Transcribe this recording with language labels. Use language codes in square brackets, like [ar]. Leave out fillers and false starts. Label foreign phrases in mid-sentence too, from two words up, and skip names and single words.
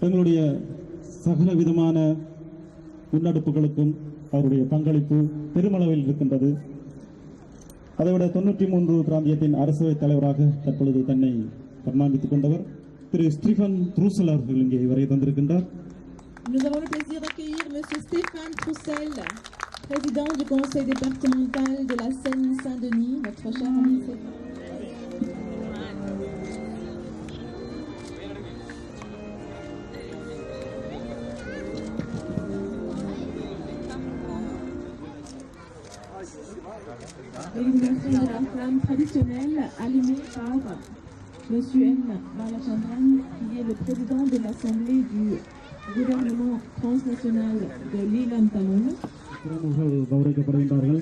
[ta] எங்களுடைய சகல விதமான முன்னெடுப்புகளுக்கும் அவருடைய பங்களிப்பு பெருமளவில் இருக்கின்றது. அதைவிட 93 பிராந்தியத்தின் அரசவைத் தலைவராக தற்பொழுது தன்னை பரிமாணித்துக் கொண்டவர் திரு ஸ்டீஃபன் த்ரூசல் அவர்கள் இங்கே வரை தந்திருக்கின்றார். [fr] Nous avons le plaisir d'accueillir Monsieur Stéphane Troussel, président du conseil départemental de la Seine-Saint-Denis, notre cher ami Stéphane. L'élimination de la flamme traditionnelle allumée par Monsieur N. Balachandran, qui est le président de l'Assemblée du gouvernement transnational de l'Ilam Tamil. [ta] கௌரவிக்கப்படுகின்றார்கள்.